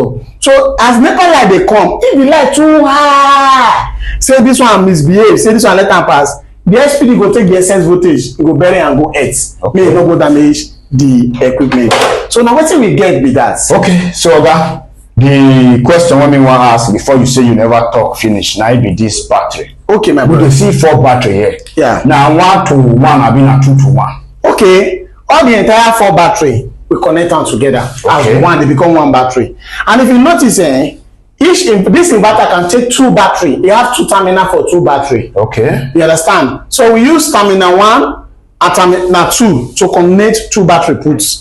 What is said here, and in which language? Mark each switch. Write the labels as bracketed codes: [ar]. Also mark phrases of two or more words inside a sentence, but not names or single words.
[pcm] So as NEPA light dey come, if the light too high, say this one misbehave, say this one let am pass, the SPD go take the excess voltage, go bury and go earth. Okay. May e no go damage the equipment. So now wetin we get be that. Okay, so Oga, the question wey me wan ask before you say you never talk finish, na it be this battery. Okay, my We brother. dey see 4 battery here. Yeah. Na 1-to-1 abi na 2-to-1. Okay, all the entire 4 battery we connect them together Okay. as one. They become 1 battery. And if you notice, this inverter can take 2 battery. You have 2 terminal for 2 battery. Okay. You understand? So we use terminal 1 and terminal 2 to connect 2 battery puts.